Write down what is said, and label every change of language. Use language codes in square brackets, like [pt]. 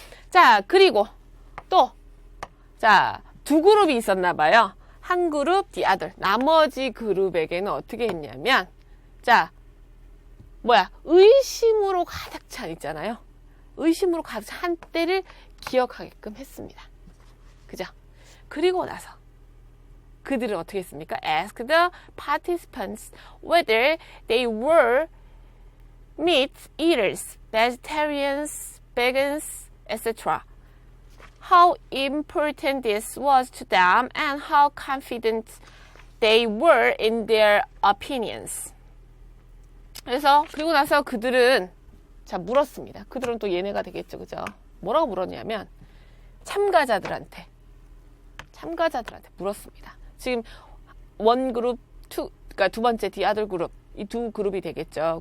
[ko] 자, 그리고 또, 자, 두 그룹이 있었나 봐요. 한 그룹, [en] the other. [ko] 나머지 그룹에게는 어떻게 했냐면, 자, 의심으로 가득 찬 있잖아요. 의심으로 가득 찬 한때를 기억하게끔 했습니다. 그죠? 그리고 나서 그들은 어떻게 했습니까? [en] Ask the participants whether they were meat eaters, vegetarians, vegans, etc. How important this was to them and how confident they were in their opinions. [ko] 그래서 그리고 나서 그들은 자 물었습니다. 그들은 또 얘네가 되겠죠, 그죠? 뭐라고 물었냐면 참가자들한테 물었습니다. 지금 원 그룹, 그러니까 두 번째 [en] the other [ko] 그룹, 이 두 그룹이 되겠죠.